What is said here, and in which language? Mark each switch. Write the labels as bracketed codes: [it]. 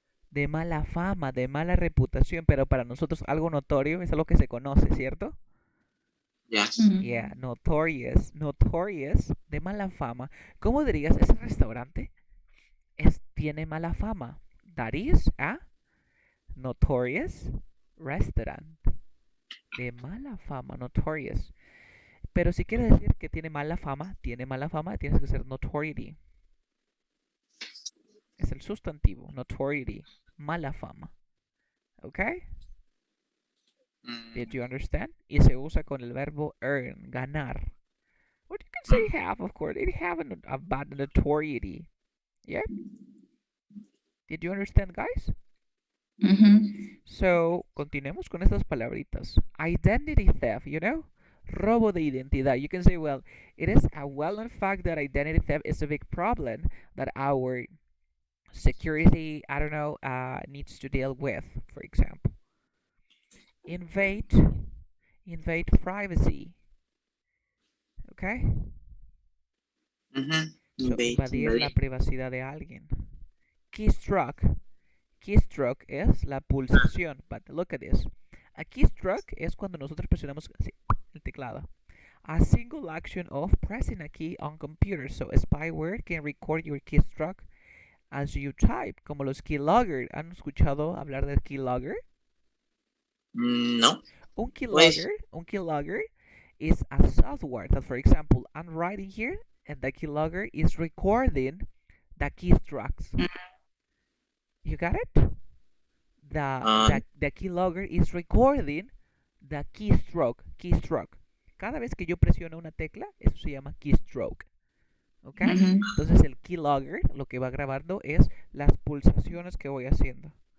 [es] De mala fama, de mala reputación, pero para nosotros algo notorio es algo que se conoce, ¿cierto? Ya. [en] Yeah, notorious, notorious, de mala fama. [es] ¿Cómo dirías ese restaurante? Tiene mala fama. [en] That is a notorious restaurant. [es] De mala fama, notorious. Pero si quiere decir que tiene mala fama, tienes que ser notoriety. Es el sustantivo, notoriety, mala fama. ¿Ok? [en] Did you understand? [es] Y se usa con el verbo earn, ganar. [en] What you can say have, of course. It have a bad notoriety. Yep. Did you understand, guys? [es] So, continuemos con estas palabritas. [en] Identity theft, you know? Robo de identidad. You can say, well, it is a well-known fact that identity theft is a big problem that our security, I don't know, needs to deal with, for example. Invade privacy. Okay? [es] So, invadir la privacidad de alguien. Keystroke. Keystroke es la pulsación. [en] But look at this. [es] A keystroke es cuando nosotros presionamos así, el teclado. [en] A single action of pressing a key on computer. So, spyware can record your keystroke as you type, [es] como los keylogger. ¿Han escuchado hablar del keylogger? No. [en] Un keylogger is a software that, for example, I'm writing here and the keylogger is recording the keystrokes. You got it? The keylogger is recording the keystroke. [es] Cada vez que yo presiono una tecla, eso se llama keystroke. ¿Ok? Entonces el keylogger lo que va grabando es las pulsaciones que voy haciendo.